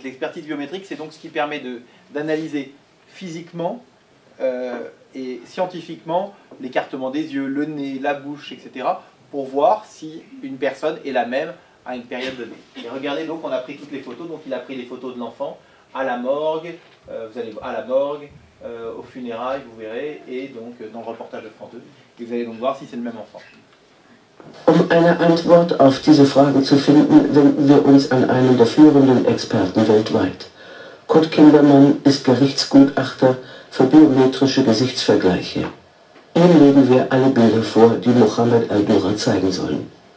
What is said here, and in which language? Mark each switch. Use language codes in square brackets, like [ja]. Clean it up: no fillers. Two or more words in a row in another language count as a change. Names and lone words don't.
[fr] L'expertise biométrique, c'est donc ce qui permet d'analyser physiquement et scientifiquement l'écartement des yeux, le nez, la bouche, etc., pour voir si une personne est la même à une période donnée. Et regardez, donc on a pris toutes les photos, donc il a pris les photos de l'enfant à la morgue, vous allez voir, à la morgue, aux funérailles, vous verrez, et donc dans le reportage de France 2, et vous allez donc voir si c'est le même enfant. [de] Eine Antwort auf diese Fragen zu finden, wenden wir uns an einen der führenden Experten weltweit. Kurt Kindermann ist Gerichtsgutachter für biometrische Gesichtsvergleiche. Ihm legen wir alle Bilder vor, die Mohamed Al-Doura zeigen sollen.